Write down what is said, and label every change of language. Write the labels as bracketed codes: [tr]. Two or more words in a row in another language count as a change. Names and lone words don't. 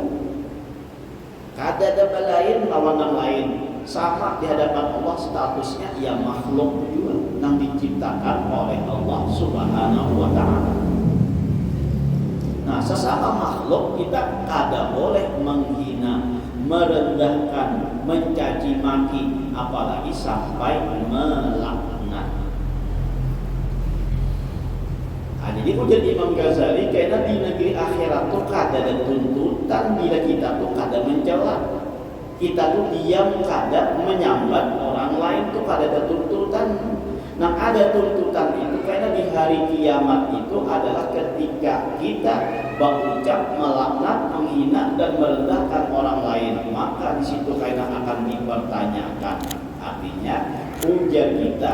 [bjn] Kada ada lain lawan yang lain, sama di hadapan Allah statusnya ia makhluk juga yang diciptakan oleh Allah [ar] سبحانه وتعالى. [bjn] Nah, sesama makhluk kita kada boleh menghina, merendahkan, mencaci maki, apalagi sampai melaknat. Nah, jadi ujar Imam Ghazali karena di negeri akhirat tuh kada ada tuntutan bila kita tuh kada mencela, kita tuh diam kada menyambat orang lain tuh kada ada tuntutan. Nah ada tuntutan itu karena di hari kiamat itu adalah ketika kita berucap melaknat, menghina dan merendahkan orang lain, maka di situ karena akan dipertanyakan. Artinya ujar kita.